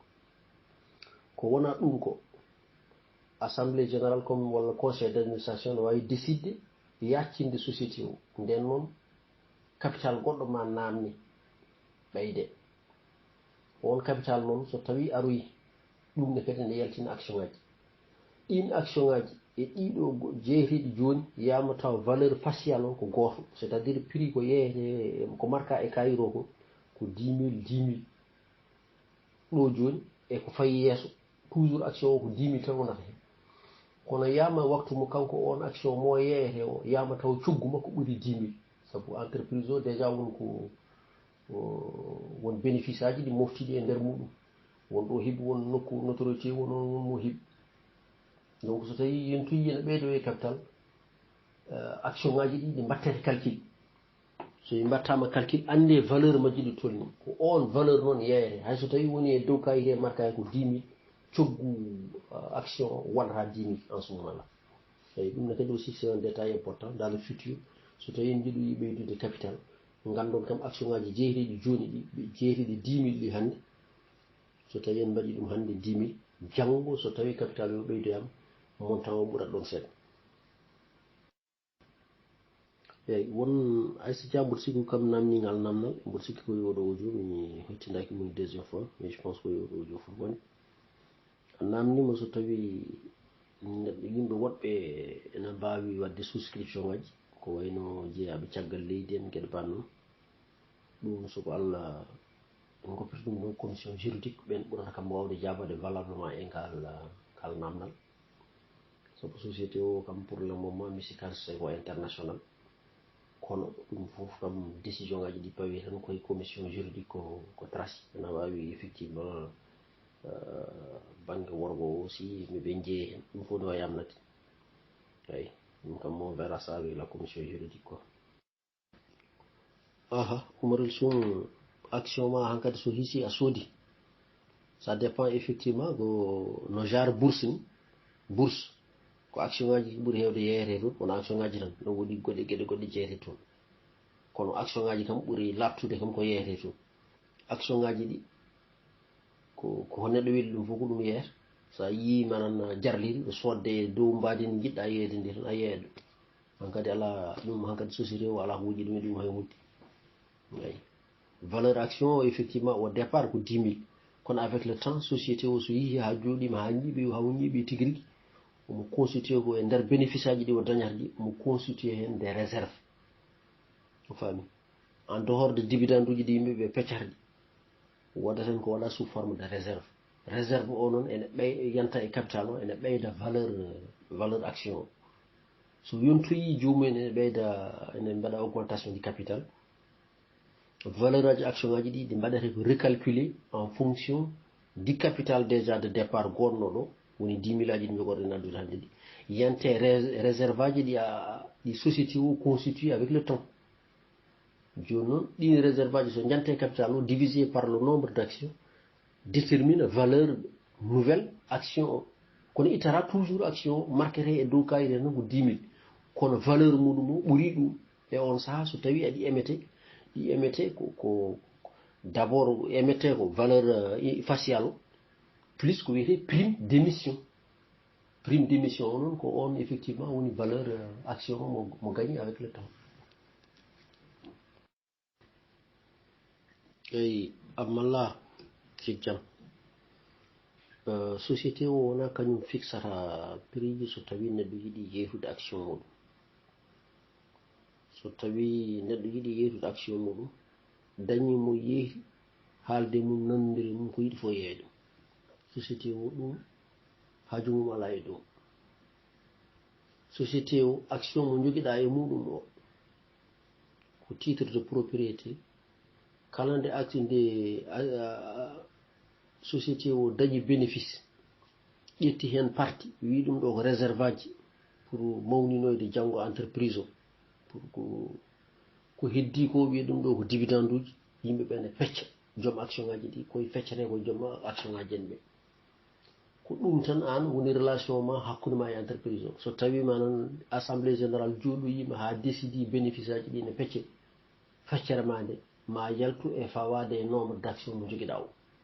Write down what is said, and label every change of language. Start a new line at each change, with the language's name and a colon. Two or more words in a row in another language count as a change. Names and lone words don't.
Fula: ko wona ɗum ko
French: assemblée générale comme
Fula: walla
French: conseil d' administration
Fula: ne wawi décidde yaccinde société o nden noon capital goɗɗo ma namni ɓeyde on capital noon so tawi aroyi ɗum ne kadi ne yaltina action ngaji ɗin action ngaji e ɗiɗo jeeriɗi joni yama taw
French: valeur facial
Fula: o ko goto
French: c' est à dire prix
Fula: ko yeeyete ko marka e kayiro ko 10 000 ɗo joni e ko fayi yesso
French: toujours action
Fula: o ko 10 000 tan wonata hen kono yama waktu mo kanko on action mo yeeyete o yama taw coggu makko ɓuuri 10 000 saabu entreprise o déjà won ko won bénéfice aji ɗi moftiɗi e nder muɗum won ɗo heeɓi won nokku notoriété won mo heeɓi donc so tawi yentoyi ene ɓeydo e capital action ngaji ɗi ɗi mbattete calcul so ɗi mbattama calcul ande valeur majji ɗi tolni ko on valeur noon yeeyete hay so tawi woni e dow kayite marka ko 10 000 coggu action wonata 10 000
French: en ce moment là
Fula: eyyi ɗum ne kadi
French: aussi c'est un détail important dans le futur
Fula: so tawi en jiiɗi ɓeydude capital gandon kam action ngaji jeeriɗi joni ɗi jeeriɗi 10 000 ɗi hande so tawi en mbaɗi ɗum hande 10 000 janggo so tawi capital o ɓeydoyama montant o ɓuurat ɗon seeɗa eyyi won Aissa Dia mboɗo sikki kam namningal namdal mboɗo sikki koye oɗo audio mi hettidaki mum
French: deuxiéme fois mais je pense
Fula: koye oɗo audio fof woni namnima so tawi neɗɗo yimɓe woɗɓe ene mbawi wadde souscription ngaji ko wayno jeeyaɓe caggal leydi en gueɗe bannoon ɗum soko Allah en goppita ɗum ɗon
French: commission juridique
Fula: ɓen ɓurata kam wawde jabade valablement e kal namdal sabu société o kam
French: pour le moment
Fula: mi sikata c'est ko international kono ɗum fof kam décision ngaji ɗi pawi tan koye commission juridique ko traci ene wawi effectivement banggue worgo o aussi miɓe jeeyi hen ɗum fof ne wawi amnade eyyi ɗum kam
French: on verra ça avec la commission juridique quoi
Fula: Oumarel Soum action ma hankkadi so hiisi a soodi
French: ça dépend effectivement
Fula: ko no
French: genre bourse
Fula: ni bourse ko action ngaji ɓuuri hewde yeeyete toon wona action ngaji tan no woɗi goɗɗe gueɗe goɗɗe jeeyete toon kono action ngaji kam ɓuuri labtude kam ko yeeyete toon action ngaji ɗi ko neɗɗo weeli ɗum fof ko ɗum yeeyata sa yi manan jarliri ɗo sodde dow mbadi ndi jiɗɗa yeeyde ndi tan a yeeya ɗum hankkadi ala ɗum hankkadi société o ala ko wujji ɗum e ɗum hay muddi eyyi
French: valeur action effectivement au départ
Fula: ko 10 000 kono
French: avec le temps
Fula: société o so yeehi ha jooɗima ha ñiiɓi tigui rigui omo constitué ko e nder bénéfice aji ɗi o dañata ɗi omo constitué hen
French: des réserves
Fula: o faami
French: en dehors de dividende
Fula: uji ɗi yimɓeɓe peccata ɗi wodata hen ko waɗa
French: sous forme de réserve
Fula: o noon ene yanta e capital o ene ɓeyda
French: valeur action
Fula: o so yontoyi jomumen ene ɓeyda ene mbaɗa
French: augmentation du capital valeur
Fula: aji action ngaji ɗi ɗi mbaɗete ko
French: recalculé en fonction du capital déjà de départ
Fula: gonno ɗo woni 10 000 aji ɗi jogorɗen addude hande ɗi yante réserve aji ɗi société o
French: constitué avec le temps
Fula: joni noon ɗin réserve aji so jante capital o
French: divisé par le nombre d' actions détermine valeur nouvelle action
Fula: o kono ittata
French: toujours action
Fula: marquete e dow kayit tan ko 10 000 kono valeur muɗum o ɓuuri ɗum e on saaha so tawi aɗi émete ko
French: d' abord
Fula: émete ko
French: valeur facial
Fula: o plus ko wiyete
French: prime d' émission
Fula: o noon ko on effectivement woni
French: valeur action
Fula: o mo
French: gagné avec le temps
Fula: eyyi Abmallah Sijjam société o wona kañum fixata prix ji so tawi neɗɗo yiiɗi yeytude action muɗum so tawi neɗɗo yiɗi yeytude action muɗum dañi mo yeehi haalde mum nandiri mum ko yiɗi fo yeeyde société o ɗum haaju mum ala e dow société o action mo jogiɗa e muɗum o ko
French: titre de propriété
Fula: kala nde acte nde société o dañi bénéfice ƴetti hen parti wi ɗum ɗo ko réserve aji pour mawninoyde janngo entreprise o pour ko heddi ko wiye ɗum ɗo ko dividende uji yimɓe ɓe ne fecca joom action ngaji ɗi koye feccete ko joom action ngaji en ɓe ko ɗum tan an woni relation ma hakkude ma e entreprise o so tawima noon
French: assemblée générale
Fula: jooɗoyima ha décidi bénéfice aji ɗi ne fecce feccere ma nde ma yaltu e fawade e
French: nombre d' action
Fula: mo joguiɗa o